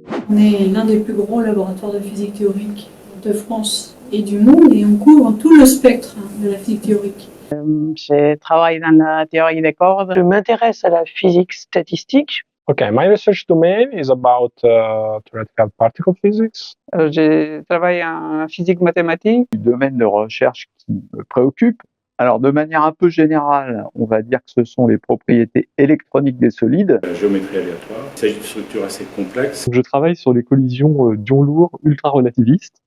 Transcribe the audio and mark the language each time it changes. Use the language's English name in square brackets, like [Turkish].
[French] On est l'un des plus gros laboratoires de physique théorique de France et du monde et on couvre tout le spectre de la physique théorique. Je travaille dans la théorie des cordes. Je m'intéresse à la physique statistique. [English] Okay, my research domain is about theoretical particle physics. [French] Je travaille en physique mathématique. Le domaine de recherche qui me préoccupe. Alors, de manière un peu générale, on va dire que ce sont les propriétés électroniques des solides. La géométrie aléatoire. Il s'agit de structures assez complexes. Je travaille sur les collisions d'ions lourds ultra-relativistes.